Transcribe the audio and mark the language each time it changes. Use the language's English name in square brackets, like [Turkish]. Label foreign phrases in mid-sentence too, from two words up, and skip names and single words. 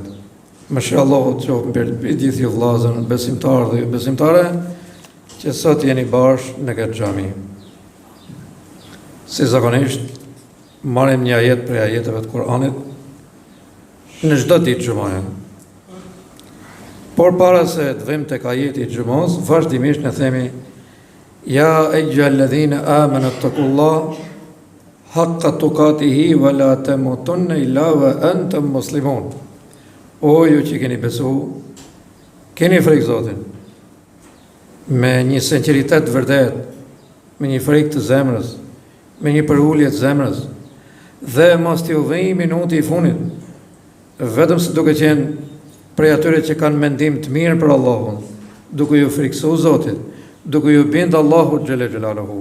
[Albanian] Mëshira Allahut qoftë mbi gjithë ju vëllezër, besimtarë dhe besimtare që sot jeni bashkë në këtë xhami. Si zakonisht, marrim një ajet prej ajeteve të Kur'anit në çdo ditë xumaje. Por para se të vëmë tek ajeti i xumos, vazhdimisht ne themi [Arabic] يا أيها الذين آمنوا اتقوا الله حق تقاته ولا تموتن إلا وأنتم مسلمون. [Albanian] O ju që keni besu, keni frikë Zotin, me një sinqeritet vërtet, me një frikë të zemrës, me një përulje të zemrës, dhe mos t'ju vijë minuti i fundit, vetëm se duke qenë prej atyre që kanë mendim të mirë për Allahun, duke ju frikësu Zotit, duke ju bindë Allahu [Arabic] جل جلاله.